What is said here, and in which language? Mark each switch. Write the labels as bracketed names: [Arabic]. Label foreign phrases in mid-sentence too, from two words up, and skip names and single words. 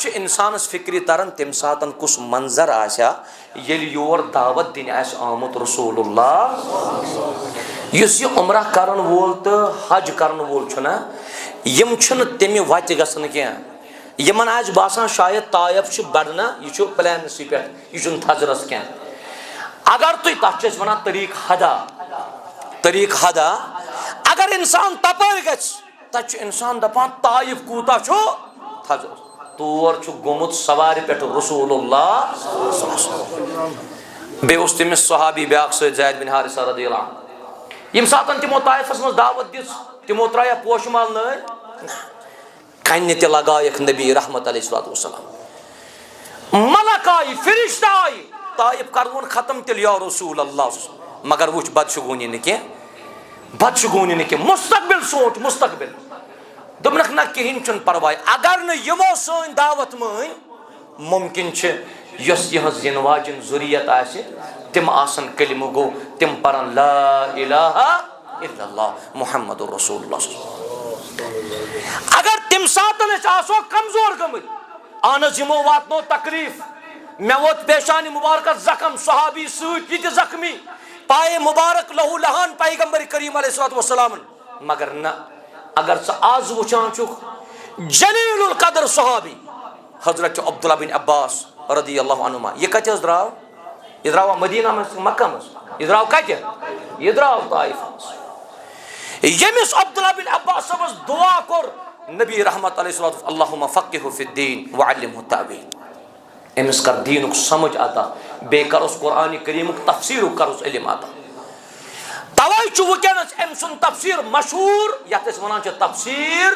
[Kashmiri] چھُ انسانس فکری تران تمہِ ساتن کُس منظر آسہِ ییٚلہِ یور دعوت دِنہِ آسہِ آمُت رسول اللہ یُس یہِ عمرہ کرن وول تہٕ حج کرن وول چھُنہ یم چھِنہٕ تمہِ وتہِ گژھان کینٛہہ یمن آسہِ باسان شاید طائف چھُ بڑنا یہ چھُ پلینسٕے پٮ۪ٹھ یہ چھُنہٕ تھزرس کینٛہہ اگر تُہۍ تتھ چھِ أسۍ ونان طریق ہدا اگر انسان تپٲرۍ گژھِ تتہِ چھُ انسان دپان طائف کوٗتاہ چھُ تھزرس تور چھُ گوٚمُت سوارِ پٮ۪ٹھ رسول اللہ بیٚیہِ اوس تٔمِس صحابی بیاکھ سۭتۍ زید بن حارثہ [Arabic] رضی اللہ عنہ [Kashmiri] ییٚمہِ ساتن تِمو طائفس منٛز دعوت دِژ تِمو ترٛایا پوشہٕ مال نٲرۍ کنہِ تہِ لگایکھ نبی رحمت [Arabic] علیہ الصلوۃ والسلام [Kashmiri] ملک آیہِ فرشتہٕ آیہِ طائف کرون ختم تیٚلہِ یا رسول اللہ مگر وٕچھ بدشگونی نہٕ کینٛہہ مستقبل سونچ مستقبل دوٚپنکھ نہ کہیٖنۍ چھُنہٕ پرواے اگر نہٕ یِمو سٲنۍ دعوت مٲنۍ ممکن چھِ یۄس یِہٕنٛز یِنہٕ واجٮ۪ن ضروٗریت آسہِ تِم آسن کلمہٕ گوٚو تِم پرن [Arabic] لا الہ الا اللہ محمد رسول اللہ [Kashmiri] اگر تم ساتن أسۍ آسو کمزور گٔمٕتۍ اہن حظ یِمو واتنو تکلیف مےٚ ووت پیشانی مبارکس زخم صحابی سۭتۍ یہِ تہِ زخمی پایے مبارک لہو لہان پیغمبر کریم [Arabic] علیہ الصلوۃ والسلام [Kashmiri] مگر نہ اگر ژٕ آز وٕچھان چھُکھ جلیل القدر صحابی حضرت عبداللہ بن عباس [Arabic] رضی اللہ عنہما [Kashmiri] یہ کتہِ حظ درٛاو یہ درٛاوا مدینہ منٛز مکہ منٛز یہ درٛاو کتہِ یہ درٛاو طائف منٛز ییٚمِس عبداللہ بن عباس صٲبس دعا کوٚر نبی رحمت [Arabic] علیہ الصلوۃ اللہم فقہہ فی الدین وعلمہ التأویل [Kashmiri] أمس کر دینک سمجھ عطا بیٚیہِ کرُس قرآن کریٖمُک تفسیٖرُک کرُس علم عطا توے چھُ وٕنکیٚنس أمۍ سُنٛد تفسیٖر مشہوٗر یتھ أسۍ ونان چھِ تفسیٖر